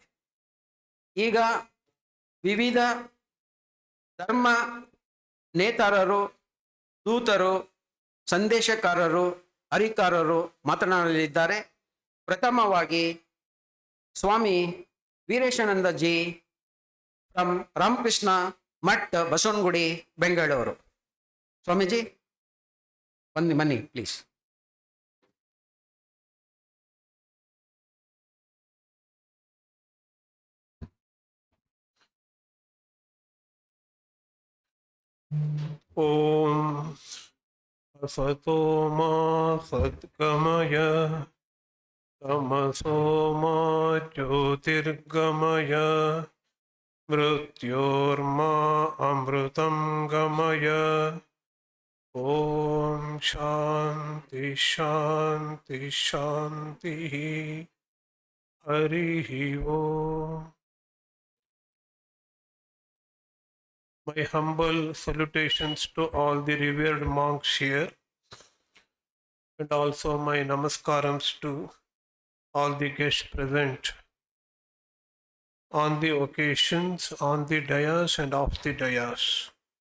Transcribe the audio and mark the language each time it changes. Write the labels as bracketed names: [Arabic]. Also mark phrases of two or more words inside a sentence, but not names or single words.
[Kannada] ಈಗ ವಿವಿಧ ಧರ್ಮ ನೇತಾರರು, ದೂತರು, ಸಂದೇಶಕಾರರು, ಹರಿಕಾರರು ಮಾತನಾಡಲಿದ್ದಾರೆ. ಪ್ರಥಮವಾಗಿ ಸ್ವಾಮಿ ವೀರೇಶಾನಂದಜಿ ಫ್ರಮ್ ರಾಮಕೃಷ್ಣ ಮಠ್, ಬಸವನಗುಡಿ, ಬೆಂಗಳೂರು. ಸ್ವಾಮೀಜಿ ಬನ್ನಿ ಪ್ಲೀಸ್. [Sanskrit] ॐ असतो मा सद्गमय तमसो मा ज्योतिर्गमय मृत्योर्मा अमृतं गमय. ॐ शान्तिः शान्तिः शान्तिः. हरिः ॐ. [English] My humble salutations to all the revered monks here, and also my namaskarams to all the guests present on the occasions, on the dayas and off the dayas.